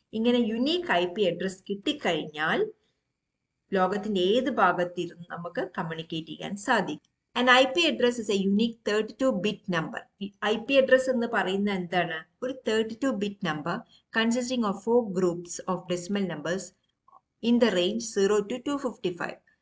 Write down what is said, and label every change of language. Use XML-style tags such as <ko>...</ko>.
<ml>ഇങ്ങനെ unique IP address കിട്ടിക്കഴിഞ്ഞാൽ ലോകത്തിന്റെ ഏത് ഭാഗത്തിരുന്ന് നമുക്ക് കമ്മ്യൂണിക്കേറ്റ് ചെയ്യാൻ സാധിക്കും.</ml> <en>An IP address is a unique 32-bit number.</en> <ml>IP address എന്ന് പറയുന്നത് എന്താണ്?</ml> <en>ഒരു 32-bit number consisting of 4 groups of decimal numbers in the range 0 to 255.</en>